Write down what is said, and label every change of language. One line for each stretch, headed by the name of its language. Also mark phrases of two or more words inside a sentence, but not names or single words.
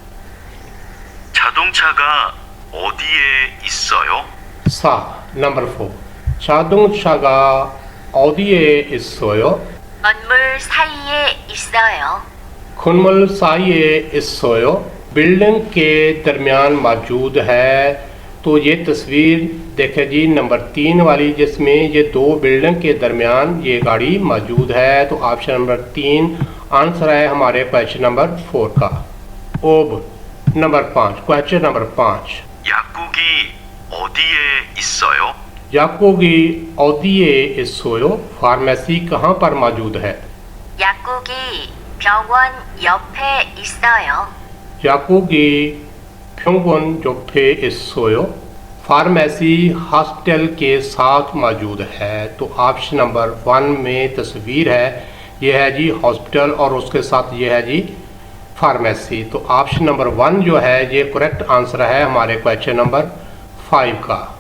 Korean: 자동차가 어디에 있어요? नंबर 4 자동차가 어디에 있어요? 건물 사이에 있어요. 건물 사이에 있어요
Urdu: بلڈنگ کے درمیان موجود ہے. تو یہ تصویر دیکھیں جی نمبر 3 والی، جس میں یہ 2 بلڈنگ کے درمیان یہ گاڑی موجود ہے. تو آپشن نمبر 3 آنسر ہے ہمارے کویسچن نمبر 4 کا. اب نمبر 5 کویسچن نمبر 5
Korean: 약국이 어디에 있어요? 약국이 어디에 있어요?
Urdu: فارمیسی کہاں پر موجود ہے?
Korean: 약국이 병원 옆에 있어요. 약국이 병원 옆에 있어요?
Urdu: فارمیسی ہاسپٹل کے ساتھ موجود ہے. تو آپشن نمبر 1 میں تصویر ہے، یہ ہے جی ہاسپٹل اور اس کے ساتھ یہ ہے جی فارمیسی. تو آپشن نمبر 1 جو ہے یہ کریکٹ آنسر ہے ہمارے کویسچن نمبر 5 کا.